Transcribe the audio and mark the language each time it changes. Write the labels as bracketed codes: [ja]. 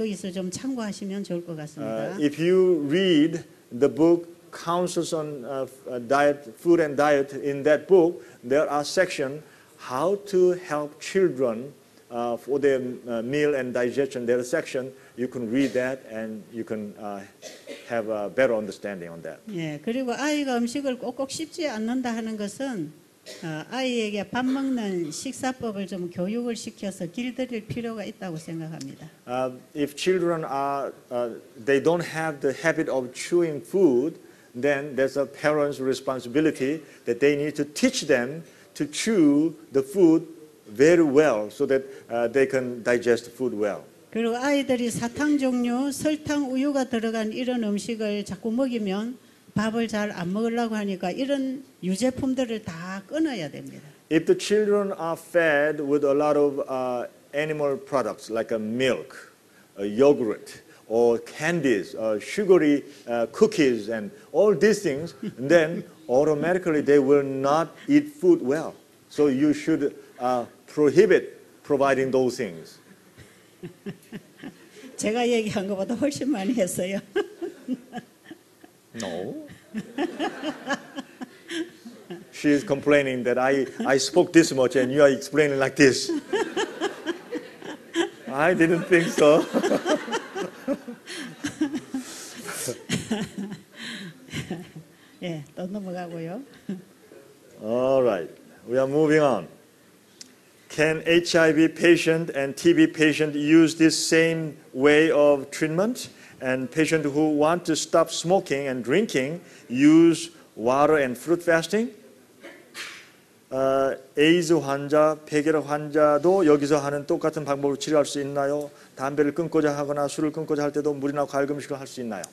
[ko] 거기서 좀 참고하시면 좋을 것 같습니다. [en] If you read the book Counsels on Diet, Food and Diet, in that book, there are sections how to help children for their meal and digestion. There is a section you can read that and you can have a better understanding on that. [ko] 예, 그리고 아이가 음식을 꼭꼭 씹지 않는다 하는 것은 아이에게 밥 먹는 식사법을 좀 교육을 시켜서 길들일 필요가 있다고 생각합니다. [en] If children are they don't have the habit of chewing food, then there's a parent's responsibility that they need to teach them to chew the food very well so that they can digest food well. [ko] 그리고 아이들이 사탕 종류, 설탕, 우유가 들어간 이런 음식을 자꾸 먹이면 밥을 잘 안 먹으려고 하니까 이런 유제품들을 다 끊어야 됩니다. [en] If the children are fed with a lot of animal products like milk, yogurt, or candies, sugary cookies, and all these things, then automatically they will not eat food well. So you should prohibit providing those things. [ko] 제가 얘기한 것보다 훨씬 많이 했어요. [en] No. She is complaining that I spoke this much and you are explaining like this. I didn't think so. [ko] 예, 또 넘어가고요. [en] All right, we are moving on. Can HIV patient and TB patient use this same way of treatment? And patients who want to stop smoking and drinking use water and fruit fasting? [ko] 에이즈 환자, 폐결핵 환자도 여기서 하는 똑같은 방법으로 치료할 수 있나요? 담배를 끊고자 하거나 술을 끊고자 할 때도 물이나 과일 금식을 할 수 있나요?